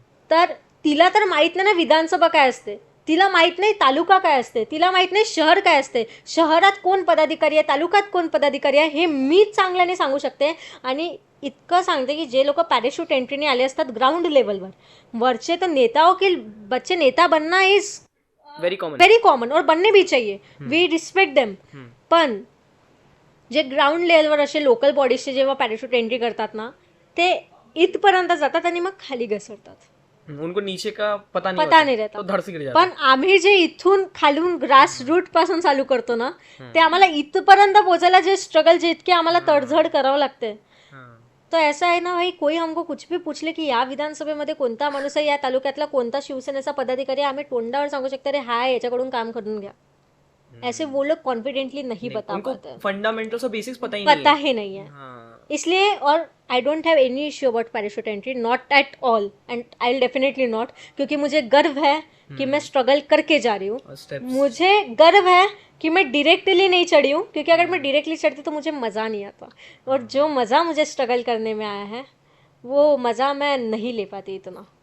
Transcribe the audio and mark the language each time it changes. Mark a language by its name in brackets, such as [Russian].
[Marathi] तर तिला तर माहीत नाही ना विधानसभा काय असते, तिला माहीत नाही तालुका काय असते, तिला माहीत नाही शहर काय असते, शहरात कोण पदाधिकारी आहे, तालुक्यात कोण पदाधिकारी आहे, हे मीच चांगल्याने सांगू शकते. आणि इतकं सांगते की जे लोक पॅराशूट एंट्रीने आले असतात ग्राउंड लेवलवर, वरचे तर [Hindi] नेताओं के बच्चे नेता बनना [English] is very common [Hindi] और बनने भी चाहिए, [English] We respect them. [Marathi] पण जे ग्राउंड लेवलवर असे लोकल बॉडीजचे जेव्हा पॅराशूट एंट्री करतात ना, ते इथपर्यंत जातात आणि मग खाली घसरतात. [Hindi] उनको नीचे का पता नहीं रहता. तो धड़ से गिर जाते. [Marathi] पण आम्ही जे इथून खालून ग्रास रूट पासून चालू करतो ना, ते आम्हाला इथपर्यंत पोहोचायला जे स्ट्रगल, जे इतके आम्हाला तडजड करावं लागते. [Hindi] तो ऐसा [Marathi] आहे ना भाई, [Hindi] कोई हमको कुछ भी पूछले [Marathi] की या विधानसभेमध्ये कोणता माणूस आहे, या तालुक्यातला कोणता शिवसेनेचा पदाधिकारी, आम्ही तोंडावर सांगू शकतो अरे हा याच्याकडून काम करून घ्या. [Hindi] ऐसे वो लोग कॉन्फिडेंटली नहीं बता पाते, फंडामेंटल बेसिक्स पता ही नहीं है. इसलिए, और [English] I don't have any issue about parachute entry, not at all, and I will definitely not, [Hindi] क्योंकि मुझे गर्व है कि मैं स्ट्रगल करके जा रही हूँ. मुझे गर्व है कि मैं डायरेक्टली नहीं चढ़ी हूँ, क्योंकि अगर मैं डायरेक्टली चढ़ती तो मुझे मज़ा नहीं आता, और जो मज़ा मुझे स्ट्रगल करने में आया है, वो मज़ा मैं नहीं ले पाती इतना.